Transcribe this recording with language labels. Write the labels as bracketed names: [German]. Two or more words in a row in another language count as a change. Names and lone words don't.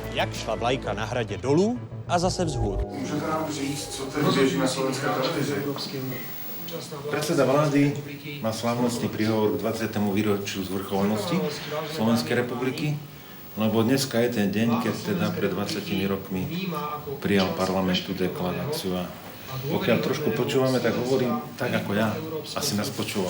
[Czech] jak šla vlajka na hradě dolů a zase vzhůru. Můžete nám říct, co teď běží na slovenské televizi? [Slovak] Predseda vlády má slávnostný príhovor k 20. výročiu zvrchovanosti Slovenskej republiky, lebo dneska je ten deň, keď teda pred 20 rokmi prijal parlament tú deklaráciu. A pokiaľ trošku počúvame, tak hovorím tak, ako ja asi nás počúval.